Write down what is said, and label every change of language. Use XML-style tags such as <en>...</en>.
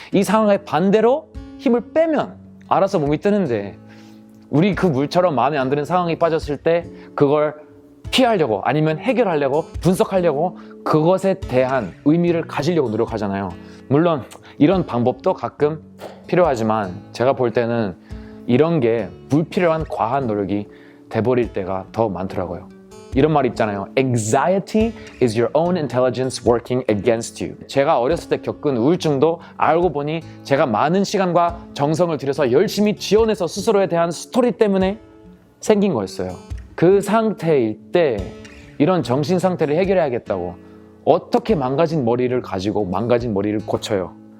<ko>이 상황에 반대로 힘을 빼면 알아서 몸이 뜨는데 우리 그 물처럼 마음에 안 드는 상황에 빠졌을 때 그걸 피하려고 아니면 해결하려고 분석하려고 그것에 대한 의미를 가지려고 노력하잖아요. 물론 이런 방법도 가끔 필요하지만 제가 볼 때는 이런 게 불필요한 과한 노력이 돼버릴 때가 더 많더라고요. 이런 말 있잖아요.</ko> <en>Anxiety is your own intelligence working against you.</en> <ko>제가 어렸을 때 겪은 우울증도 알고 보니 제가 많은 시간과 정성을 들여서 열심히 지원해서 스스로에 대한 스토리 때문에 생긴 거였어요. 그 상태일 때 이런 정신 상태를 해결해야겠다고 어떻게 망가진 머리를 가지고 망가진 머리를 고쳐요?</ko>